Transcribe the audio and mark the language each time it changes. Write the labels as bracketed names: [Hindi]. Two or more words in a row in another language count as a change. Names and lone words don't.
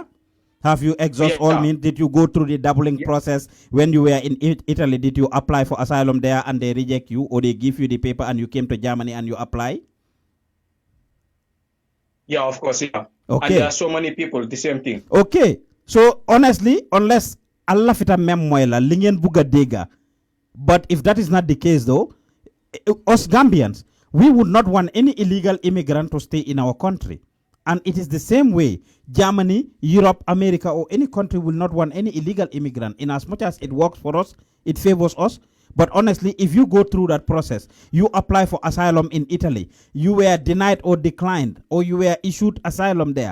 [English] Have you exhausted all means? Did you go through the doubling process when you were in Italy? Did you apply for asylum there and they reject you, or they give you the paper and you came to Germany and you apply? Yeah, of course, yeah. Okay. And there are so many people, the same thing. Okay. So honestly, unless Allah fita memoila lingen buga dega, but if that is not the case though, us Gambians, we would not want any illegal immigrant to stay in our country. And it is the same way Germany, Europe, America, or any country will not want any illegal immigrant. In as much as it works for us, it favors us. But honestly, if you go through that process, you apply for asylum in Italy, you were denied or declined, or you were issued asylum there.